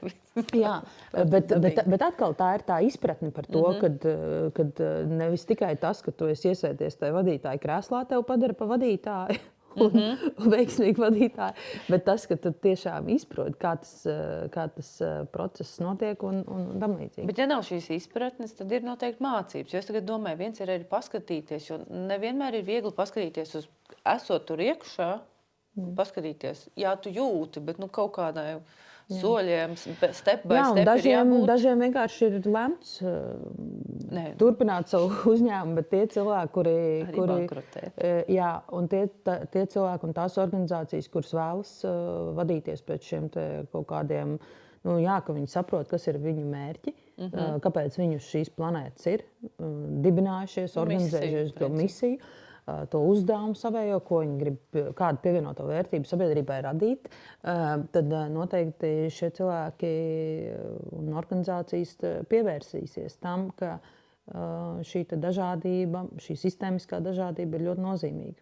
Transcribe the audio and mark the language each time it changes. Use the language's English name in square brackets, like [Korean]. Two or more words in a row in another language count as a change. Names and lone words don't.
[Latvian] Jā, bet atkal tā ir tā izpratne par to, kad nevis tikai tas, ka tu esi iesēdies tajā vadītāja krēslā, tev padara pa vadītāju un veiksmīgu vadītāju, bet tas, ka tu tiešām izproti, kā tas process notiek un tam līdzīgi. Bet ja nav šīs izpratnes, tad ir noteikti mācības. Jo es tagad domāju, viens ir arī paskatīties, jo nevienmēr ir viegli paskatīties uz esot tur iekšā, paskatīties. Jā, tu jūti, bet kaut kādai soļiem, [English] step by step [Latvian] ir jābūt. Dažiem vienkārši ir lemts turpināt savu uzņēmumu, bet tie cilvēki, un tie cilvēki un tās organizācijas, kuras vēlas vadīties pēc šiem kaut kādiem, ka viņi saprot, kas ir viņu mērķi, kāpēc viņi uz šīs planētas ir dibinājušies, organizējušies to misiju, to uzdevumu savējo, ko viņi grib, kādu pievienoto vērtību sabiedrībai radīt, tad noteikti šie cilvēki un organizācijas pievērsīsies tam, ka šī dažādība, šī sistēmiskā dažādība ir ļoti nozīmīga.